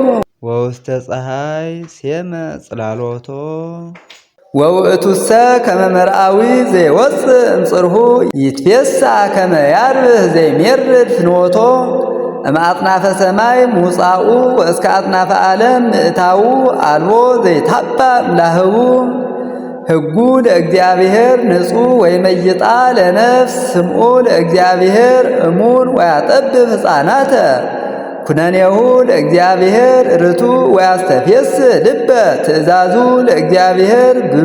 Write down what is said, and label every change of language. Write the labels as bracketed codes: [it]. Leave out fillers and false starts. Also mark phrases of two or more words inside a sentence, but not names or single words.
[gez] ወውስተ ፀሐይ ሴመ ጽላሎቶ ወውእቱሰ ከመ መርአዊ ዘይወፅእ እምጽርሁ ይትፌሳ ከመ ያርብህ ዘይሜርድ ፍኖቶ እምአጽናፈ ሰማይ ሙፃኡ ወእስከ አጽናፈ ዓለም ምእታው አልቦ ዘይታባ እምላህቡ ሕጉ ለእግዚአብሔር ንጹሕ ወይመይጣ ለነፍስ ስምዑ ለእግዚአብሔር እሙን ወያጠብብ ሕፃናተ ኩነኔሁ ለእግዚአብሔር ርቱ ወያስተፌስ ልበ ትእዛዙ ለእግዚአብሔር ብሩ